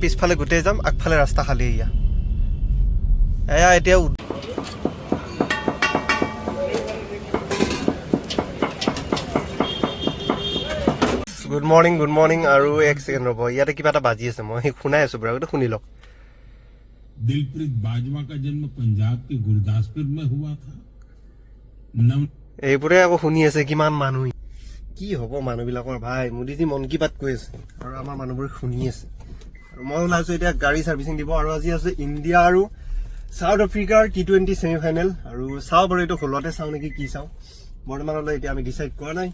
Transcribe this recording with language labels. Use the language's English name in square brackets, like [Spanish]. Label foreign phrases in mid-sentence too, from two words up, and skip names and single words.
[Assamese] পিছফালে গোটেই যাম, আগফালে ৰাস্তা খালী। এয়া এতিয়া [English] good morning. [Assamese] আৰু এক ছেকেণ্ড ৰ'ব, ইয়াতে কিবা এটা বাজি আছে, মই শুনাই আছো বাৰু, শুনি লওক। [Hindi] दिलप्रीत बाजवा का जन्म पंजाब के गुरदासपुर में हुआ था। [Assamese] এইবোৰে আকৌ শুনি আছে কিমান মানুহ। কি হ'ব মানুহবিলাকৰ ভাই? মোদীজী মন কি বাত কৈ আছে আৰু আমাৰ মানুহবোৰে শুনি আছে। আৰু মই ওলাইছো এতিয়া গাড়ী ছাৰ্ভিচিং দিব। আৰু আজি আছে ইণ্ডিয়া আৰু চাউথ আফ্ৰিকাৰ T20 [English] semi final. [Assamese] আৰু চাওঁ বাৰু, এইটো হলতে চাওঁ নেকি, কি চাওঁ বৰ্তমানলৈ এতিয়া আমি ডিচাইড কৰা নাই।